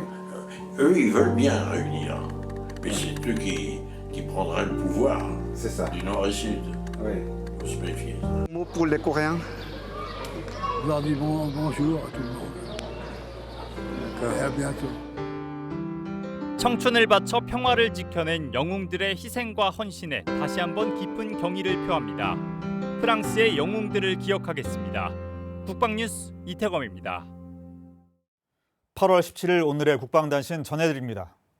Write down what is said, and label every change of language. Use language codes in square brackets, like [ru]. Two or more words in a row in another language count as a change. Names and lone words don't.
[fr] Eux, ils veulent bien réunir. Mais c'est eux qui prendraient le pouvoir. C'est ça. Du nord et sud. Ouais. Il faut se méfier. Mot pour les Coréens? Je leur dis bonjour à tout le monde. Et à bientôt. [ko] 청춘을 바쳐 평화를 지켜낸 영웅들의 희생과 헌신에 다시 한번 깊은 경의를 표합니다. 프랑스의 영웅들을 기억하겠습니다. 국방뉴스 이태검입니다. 8월 17일 오늘의 국방단신 전해드립니다.